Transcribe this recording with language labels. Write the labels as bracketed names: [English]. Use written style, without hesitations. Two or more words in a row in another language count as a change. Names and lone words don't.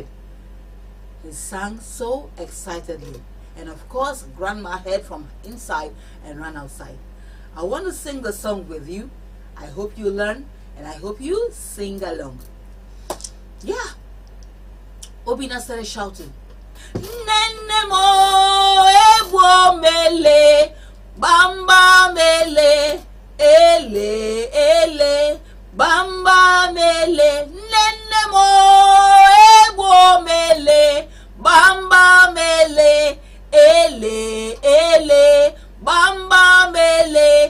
[English] He sang so excitedly, and of course Grandma heard from inside and ran outside. I want to sing the song with you. I hope you learn, and I hope you sing along. Yeah. Obinna started shouting, [Igbo] "Nene mo ewo mele, bamba mele, ele ele, bamba mele, nene mo ewo mele, bamba mele, ele ele, bamba mele,